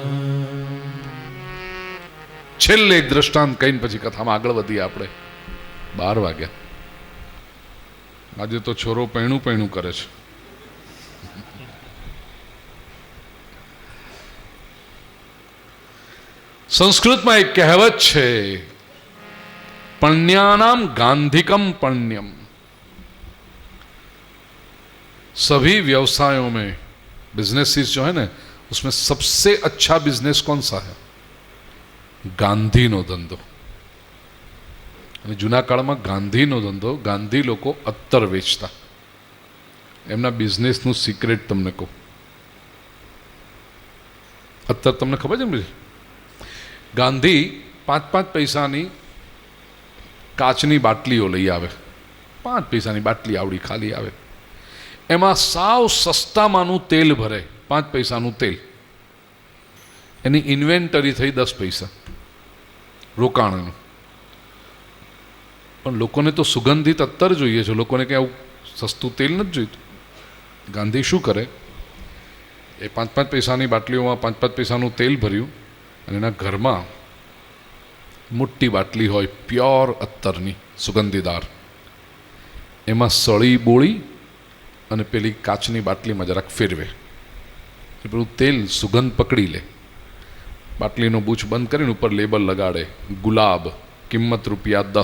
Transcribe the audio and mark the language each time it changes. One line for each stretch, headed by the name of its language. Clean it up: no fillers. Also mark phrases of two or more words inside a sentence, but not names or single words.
Gujarati: છેલ્લે એક દ્રષ્ટાંત કહીને પછી કથામાં આગળ વધીએ આપણે. 12 વાગ્યા. આજે તો છોરો પૈણું કરે છે. સંસ્કૃતમાં એક કહેવત છે,
Sanskrit: पण्यानाम गांधिकम पण्यम.
Hindi: सभी व्यवसायों में बिजनेसेस जो है ना, उसमें सबसे अच्छा बिजनेस कौन सा है?
Gujarati: ગાંધી નો ધંધો. જૂના કાલ માં ગાંધી નો ધંધો, ગાંધી લોગ અત્તર વેચતા. એમના બિઝનેસ નું સીક્રેટ તમને કો અત્તર તમને ખબર હૈ મુઝે. ગાંધી 5-5 પૈસાની કાચની બાટલીઓ લઈ આવે. 5 પૈસાની બાટલી આવડી ખાલી આવે. એમાં સાવ સસ્તામાનું તેલ ભરે. 5 પૈસાનું તેલ. એની ઇન્વેન્ટરી થઈ 10 પૈસા રોકાણનું. પણ લોકોને તો સુગંધિત અત્તર જોઈએ છે. લોકોને કે આવું સસ્તું તેલ નથી જોઈતું. ગાંધી શું કરે, એ 5-5 પૈસાની બાટલીઓમાં 5-5 પૈસાનું તેલ ભર્યું અને એના ઘરમાં મોટી બાટલી હોય પ્યોર અત્તરની સુગંધીદાર, એમાં સળી બોળી અને પેલી કાચની બાટલીમાં જરાક ફેરવે. એ પેલું તેલ સુગંધ પકડી લે. બાટલીનો બૂચ બંધ કરીને ઉપર લેબલ લગાડે, ગુલાબ, કિંમત ₹10.